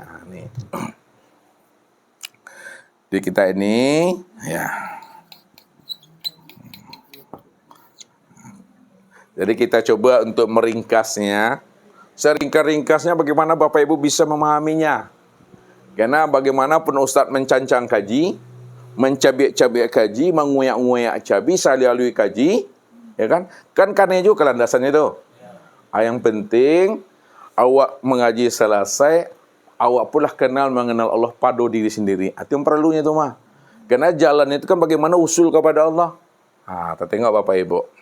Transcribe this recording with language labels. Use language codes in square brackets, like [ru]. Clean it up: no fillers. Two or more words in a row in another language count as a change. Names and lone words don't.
[id] Nih. Di kita ini ya. Jadi kita coba untuk meringkasnya. Seringkas-ringkasnya bagaimana Bapak Ibu bisa memahaminya. Karena bagaimanapun Ustaz [min] mencancang kaji, mencabik-cabik kaji, menguyak-nguyak cabi, salialui kaji, [id] ya kan? Kan karena juga landasannya itu. Yang penting awak mengaji selesai, awak pula mengenal Allah pada diri sendiri. Itu yang perlunya itu mah. Karena jalan itu kan bagaimana usul kepada Allah. Kita tengok Bapak Ibu.